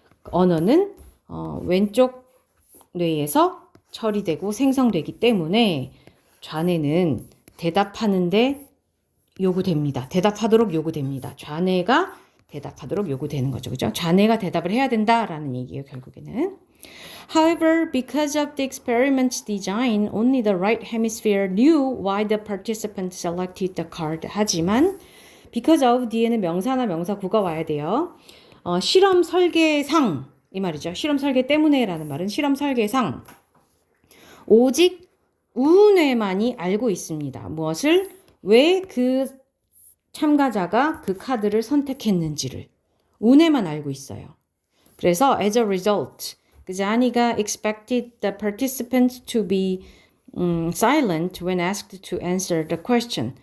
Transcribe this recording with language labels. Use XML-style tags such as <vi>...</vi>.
<ko>언어는 왼쪽 뇌에서 처리되고 생성되기 때문에 좌뇌는 대답하는데 요구됩니다. 대답하도록 요구됩니다. 좌뇌가 대답하도록 요구되는 거죠. 그죠? 좌뇌가 대답을 해야 된다라는 얘기예요, 결국에는.</ko> <en>However, because of the experiment's design, only the right hemisphere knew why the participant selected the card.</en> <ko>하지만</ko> <en>because of</en> <ko>뒤에는 명사나 명사구가 와야 돼요. 실험 설계상 이 말이죠. 실험 설계 때문에라는 말은 실험 설계상 오직 우뇌만이 알고 있습니다. 무엇을? 왜 그 참가자가 그 카드를 선택했는지를 우뇌만 알고 있어요. 그래서</ko> <en>as a result, Gazaniga expected the participants to be silent when asked to answer the question.</en>